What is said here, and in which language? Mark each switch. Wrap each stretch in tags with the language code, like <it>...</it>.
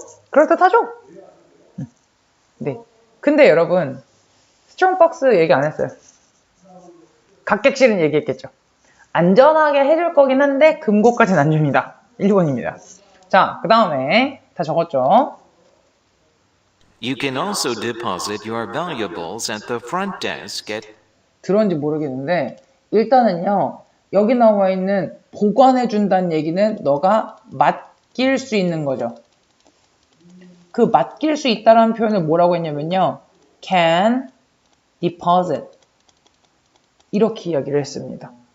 <ko>그럴듯하죠? 네. 근데 여러분, strong box 얘기 안 했어요. 각객실은 얘기했겠죠. 안전하게 해줄 거긴 한데 금고까지는 안 줍니다. 1번입니다. 자, 그 다음에 다 적었죠?</ko> <en>You can also deposit your valuables at the front desk at</en> <ko>들었는지 모르겠는데 일단은요, 여기 나와 있는 보관해준다는 얘기는 너가 맡길 수 있는 거죠. 그 맡길 수 있다라는 표현을 뭐라고 했냐면요, can deposit 이렇게 이야기를 했습니다.</ko>